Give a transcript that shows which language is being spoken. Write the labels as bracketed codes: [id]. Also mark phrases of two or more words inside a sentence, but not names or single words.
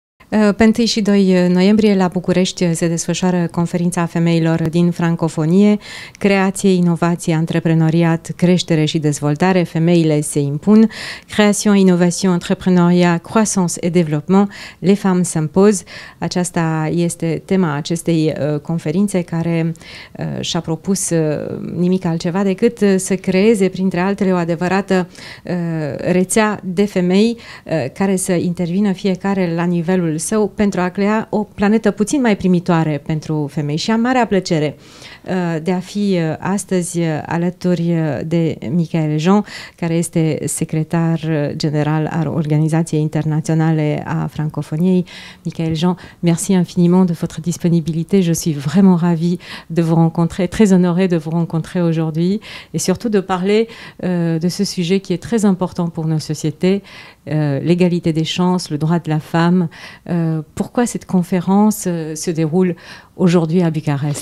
[ro] Pe 1 și 2 noiembrie la București se desfășoară conferința femeilor din francofonie, creație, inovație, antreprenoriat, creștere și dezvoltare, femeile se impun, [fr] création, innovation, entrepreneuriat, croissance et développement, les femmes s'imposent. [ro] Aceasta este tema acestei conferințe care și-a propus nimic altceva decât să creeze, printre altele, o adevărată rețea de femei care să intervină fiecare la nivelul său pentru a crea o planetă puțin mai primitoare pentru femei. Și am marea plăcere de a fi astăzi alături de Michaëlle Jean, care este secretar general al Organizației Internaționale a Francofoniei. [fr] Michaëlle Jean, merci infiniment de votre disponibilité. Je suis vraiment ravie de vous rencontrer, très honorée de vous rencontrer aujourd'hui et surtout de parler de ce sujet qui est très important pour nos sociétés, l'égalité des chances, le droit de la femme. Pourquoi cette conférence se déroule aujourd'hui à Bucarest?